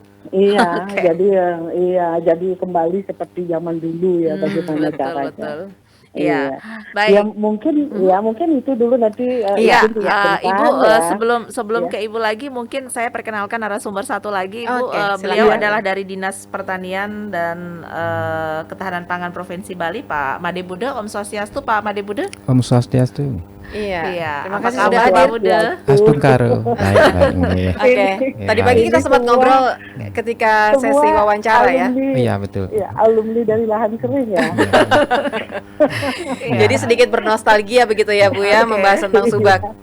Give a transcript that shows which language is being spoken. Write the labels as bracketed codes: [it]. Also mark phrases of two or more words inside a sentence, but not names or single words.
[id] Iya, jadi kembali seperti zaman dulu ya, bagaimana caranya. Betul. Iya, baik. Ya mungkin itu dulu nanti. Ibu sebelum ke Ibu lagi, mungkin saya perkenalkan narasumber satu lagi, Ibu. Beliau adalah dari Dinas Pertanian dan Ketahanan Pangan Provinsi Bali, Pak Made Bude. Om Swastiastu, Pak Made Bude. Om Swastiastu. Iya. Terima kasih sudah hadir, Bude. Astungkaro. Baik. Oke. Tadi pagi kita sempat ngobrol ketika sesi wawancara ya. Iya, betul. Ya, alumni dari lahan kering ya. Jadi sedikit bernostalgia begitu ya Bu ya, membahas tentang subak.